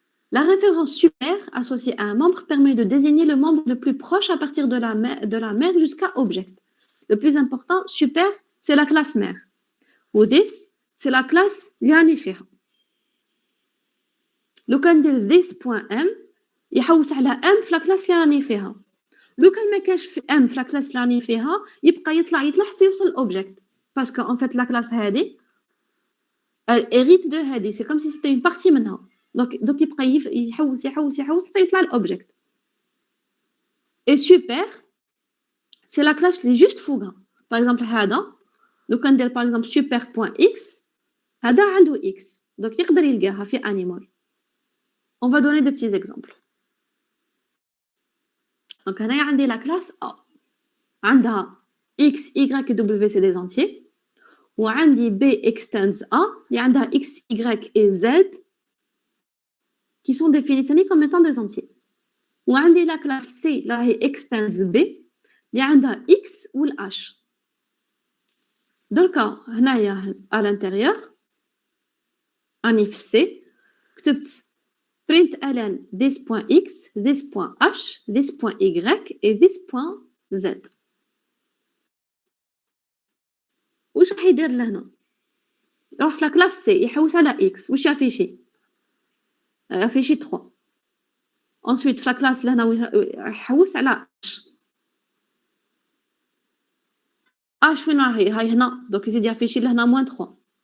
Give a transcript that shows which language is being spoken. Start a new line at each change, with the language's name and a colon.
French: La référence super associée à un membre permet de désigner le membre le plus proche à partir de la mère jusqu'à object. Le plus important, super, c'est la classe mère. Ou this, c'est la classe lianifère. Le cas de
Arabic: this.m, يحوس على m في la classe اللي راني فيها. لو كان ما كانش في m في la classe اللي راني فيها يبقى يطلع حتى يوصل l'object.
French: Parce que en fait la classe هذه elle hérite de هذه. C'est comme si c'était une partie منها.
Arabic: Donc يبقى يحوس حتى يطلع l'object.
French: Et super, c'est la classe اللي juste فوقها.
Arabic: Par exemple هذا لو كان ندير
French: par exemple
Arabic: super.x هذا عنده x. Donc يقدر يلقاها في animal.
French: On va donner des petits exemples. Donc
Arabic: هنايا عندي
French: la classe A. عندها x, y et w c'est des entiers. وعندي b extends A
Arabic: اللي عندها
French: x, y et z qui sont définis comme étant des entiers. وعندي la classe C là هي extends B اللي عندها x ou h. Dans le cas هنايا à l'intérieur en if C كتبت println this.x, this.h, this.y et this.z.
Arabic: واش راح يدير لهنا؟ يروح في لاكلاس سي يحوس على اكس واش يافيشي؟ يافيشي 3. ensuite في لاكلاس لهنا يحوس على اش وين راهي؟ هاي هنا دوك يزيد يافيشي لهنا موان 3.